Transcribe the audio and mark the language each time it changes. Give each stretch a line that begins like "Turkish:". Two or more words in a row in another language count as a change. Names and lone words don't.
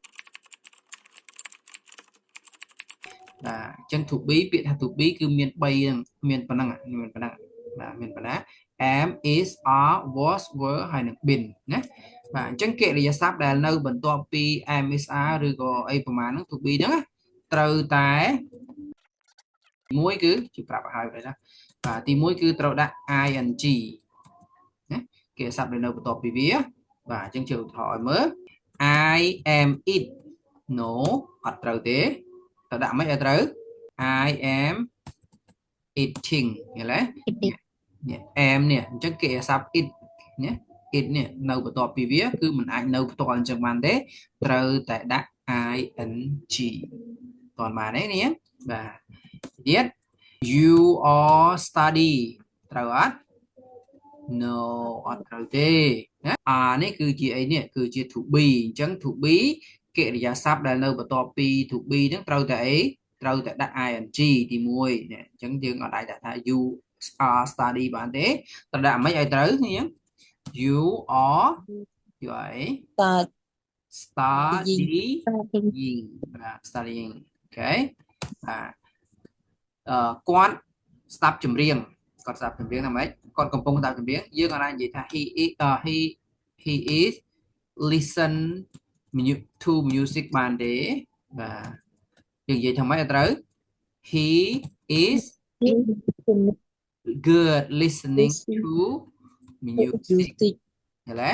Khmer: បាទអញ្ចឹង
English: to be
Khmer: ពាក្យថា
English: to be
Khmer: គឺមាន3ហ្នឹងមានប៉ុណ្ណឹងបាទមានប៉ុណ្ណា
English: am is are was were
Khmer: ហើយនឹង been ណាបាទអញ្ចឹងកិរិយាសព្ទដែលនៅបន្ទាប់ពី
English: am is are
Khmer: ឬក៏អីប្រមាណហ្នឹង
English: to be
Khmer: ហ្នឹងត្រូវតែ1គឺជាប្រាប់ឲ្យហើយណា បាទទី1គឺត្រូវដាក់ ing ណាកិរិយាសព្ទដែលនៅបន្ទាប់ពីវាបាទអញ្ចឹងជាឧទាហរណ៍ឲ្យមើល
English: I am it no
Khmer: អត់ត្រូវទេតើដាក់មិនឲ្យត្រូវ
English: I am eating
Khmer: ឃើញទេនេះ am នេះអញ្ចឹងគេអាស័ព្ទ it ណា it នេះនៅបន្ទាប់ពីវាគឺមិនអាចនៅផ្ទាល់អញ្ចឹងបានទេត្រូវតែដាក់ ing តោះបាន ទេនេះបាទទៀត
English: you are study
Khmer: ត្រូវអត់ no អត់ត្រូវទេណានេះគឺជាអីនេះគឺជា
English: to be
Khmer: អញ្ចឹង
English: to be
Khmer: កិរិយាសព្ទដែលនៅបន្ទាប់ពី
English: to be
Khmer: ហ្នឹងត្រូវតែអីត្រូវតែដាក់ ing ទី1អញ្ចឹងយើងអត់អាចដាក់ថា
English: you are study
Khmer: បានទេត្រូវដាក់មិនឲ្យត្រូវគ្នា
English: you are
Khmer: អី studying បាទ studying អូខេបាទគាត់ស្ដាប់ចម្រៀងគាត់ស្ដាប់ចម្រៀងថាម៉េចគាត់កំពុងស្ដាប់ចម្រៀងយើងអាចនិយាយថា
English: he is listen to music
Khmer: បានទេបាទយើងនិយាយថាម៉េចត្រូវ
English: he is good listening to music
Khmer: ឃើញទេ